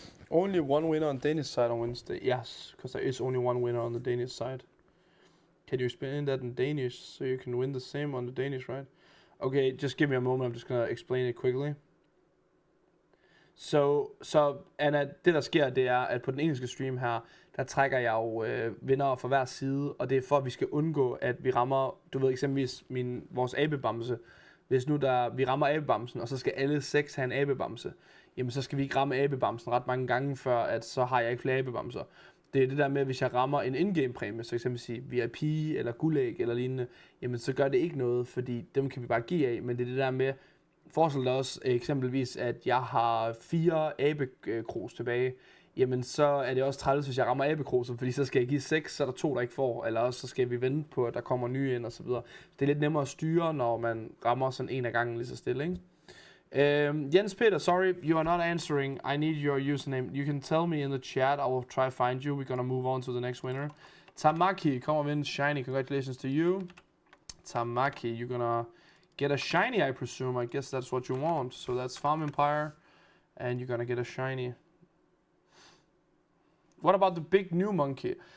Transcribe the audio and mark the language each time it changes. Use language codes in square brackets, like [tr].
[en] Only one winner on Danish side on Wednesday. Yes, because there is only one winner on the Danish side. Can you explain that in Danish so you can win the same on the Danish, right? Okay, just give me a moment. I'm just gonna explain it quickly. [da] Så Anna, det der sker, det er, at på den engelske stream her, der trækker jeg jo vinder fra hver side, og det er for, at vi skal undgå, at vi rammer, du ved eksempelvis vores abebamse. Hvis nu vi rammer abebamsen, og så skal alle 6 have en abebamse, jamen så skal vi ikke ramme abebamsen ret mange gange, før at så har jeg ikke flere abebamser. Det er det der med, at hvis jeg rammer en in-game præmie, så eksempelvis sige VIP eller guldæg eller lignende, jamen så gør det ikke noget, fordi dem kan vi bare give af, men det er det der med, forestil dig også eksempelvis, at jeg har 4 abekrus tilbage, jamen så er det også træls, hvis jeg rammer abekruser, fordi så skal jeg give 6, så er der 2, der ikke får, eller også så skal vi vente på, at der kommer nye ind og så videre. Det er lidt nemmere at styre, når man rammer sådan en af gangen lige så stille, ikke? [en] Jens Peter, sorry, you are not answering. I need your username. You can tell me in the chat. I will try to find you. We're gonna move on to the next winner. Tamaki, come on in, shiny. Congratulations to you. Tamaki, you're gonna get a shiny, I presume. I guess that's what you want. So that's Farm Empire, and you're gonna get a shiny. What about the big new monkey?